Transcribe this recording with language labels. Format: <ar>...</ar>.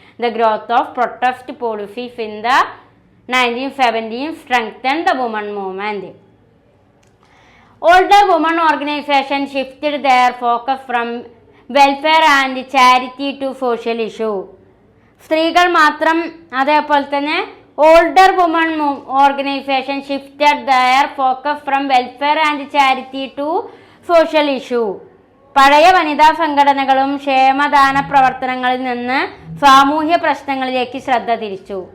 <en>The growth of protest policies in the 1970s strengthened the women movement. Older women organizations shifted their focus from welfare and charity to social issue.</en> <ml>സ്ത്രീകൾ മാത്രം, അതേപോലെ തന്നെ</ml> <en>Older woman organization shifted their focus from welfare and charity to social issue.</en> <ml>പഴയ വനിതാ സംഘടനകളും ക്ഷേമദാന പ്രവർത്തനങ്ങളിൽ നിന്ന് സാമൂഹ്യ പ്രശ്നങ്ങളിലേക്ക് ശ്രദ്ധ തിരിച്ചു.</ml>